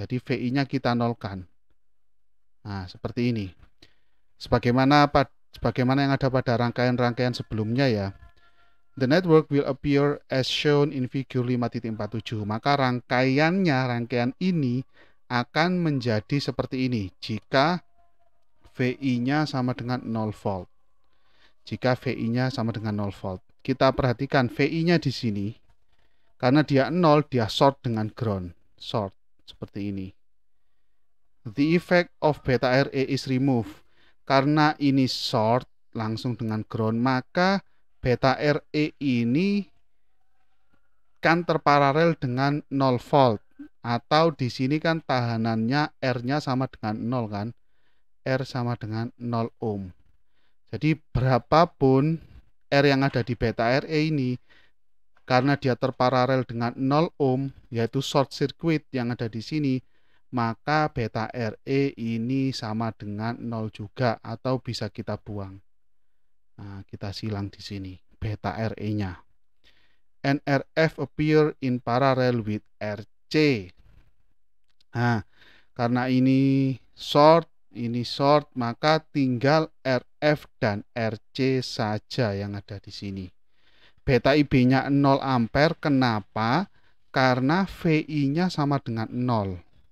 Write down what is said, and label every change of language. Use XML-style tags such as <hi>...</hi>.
<id>Jadi VI-nya kita nolkan. Nah, seperti ini. Sebagaimana yang ada pada rangkaian-rangkaian sebelumnya ya.</id> <en>The network will appear as shown in figure 5.47.</en> <id>Maka rangkaian ini akan menjadi seperti ini jika VI-nya sama dengan 0 volt. Jika VI-nya sama dengan 0 volt. Kita perhatikan VI-nya di sini. Karena dia 0, dia short dengan ground. Short, seperti ini.</id> <en>The effect of beta RE is removed.</en> <id>Karena ini short, langsung dengan ground, maka beta RE ini kan terparalel dengan 0 volt. Atau di sini kan tahanannya R-nya sama dengan 0 kan. R sama dengan 0 ohm. Jadi berapapun R yang ada di beta RE ini, karena dia terparalel dengan 0 ohm, yaitu short circuit yang ada di sini, maka beta RE ini sama dengan 0 juga, atau bisa kita buang. Nah, kita silang di sini beta RE-nya.</id> <en>And RF appear in parallel with RC.</en> <id>Nah, karena ini short, maka tinggal RF dan RC saja yang ada di sini. Beta IB-nya 0 ampere. Kenapa? Karena VI-nya sama dengan 0.</id>